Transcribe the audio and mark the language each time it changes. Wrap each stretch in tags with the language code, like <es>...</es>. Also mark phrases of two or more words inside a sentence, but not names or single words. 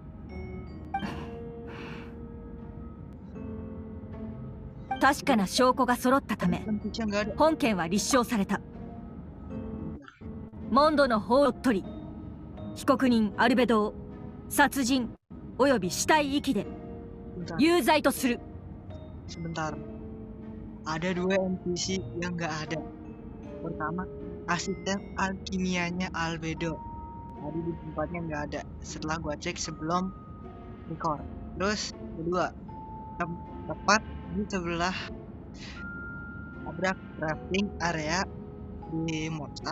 <ja>確かな証拠が揃ったため本件は立証された。モンドの法を取り、被告人アルベドを殺人および死体遺棄で有罪とする。</ja> <id>Sebentar, ada dua NPC yang nggak ada. Pertama, asisten alkimianya Albedo. Tadi di tempatnya nggak ada. Setelah gua cek sebelum record. Terus kedua, tepat di sebelah ada</id> <en>crafting area</en> <id>di Mostar.</id>